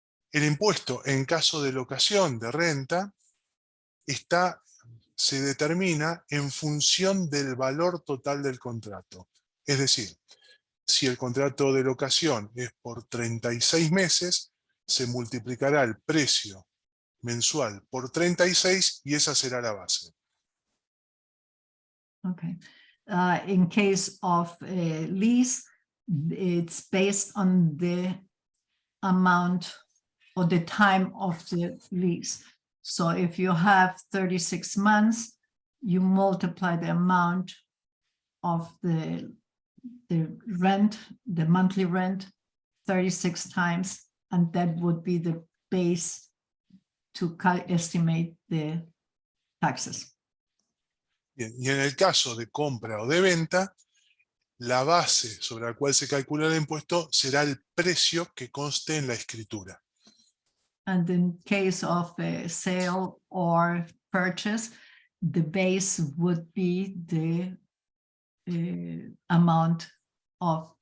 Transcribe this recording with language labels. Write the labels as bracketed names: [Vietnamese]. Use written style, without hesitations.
[Spanish] El impuesto en caso de locación de renta se determina en función del valor total del contrato. Es decir, si el contrato de locación es por 36 meses, se multiplicará el precio mensual por 36 y esa será la base. [English] Okay. In case of a lease, it's based on the amount or the time of the lease. So if you have 36 months, you multiply the amount of the rent, the monthly rent, 36 times, and that would be the base to estimate the taxes. [Spanish] Bien, y en el caso de compra o de venta, la base sobre la cual se calcula el impuesto será el precio que conste en la escritura. [English] And in case of a sale or purchase, the base would be the amount of